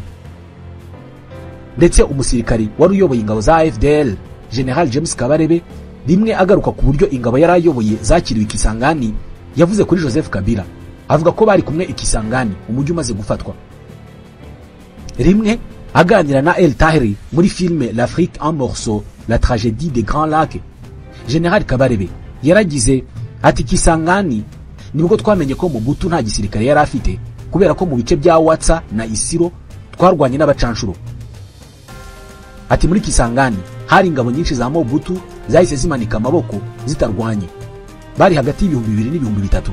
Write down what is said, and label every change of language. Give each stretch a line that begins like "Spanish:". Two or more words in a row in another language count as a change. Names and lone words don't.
Kinyarwanda: Ndetse umusirikari wari uyoboye ingabo za AFDL General James Kabarebe rimwe agaruka ku buryo ingabo yari ayoboye zakiriwe Kisangani, yavuze kuri Joseph Kabila avuga ko bari kumwe Kisangani umujyi umaze gufatwa. Rimwe aganira na El Tahiri muri filme L'Afrique en morceaux, la tragédie des Grands Lacs, General Kabarebe yaragize ati Kisangani nibwo twamenye ko Mobutu nta gisirikare yari afite, kubera ko mu bice bya Watsa na Isiro twarwanye n'abacanshuro. Ati muri Kisangani hari ingabo nyinshi za Mobutu zahise zimanika amaboko zitarwanye, bari hagati y'ibihumbi 2,000 n'ibihumbi 3,000.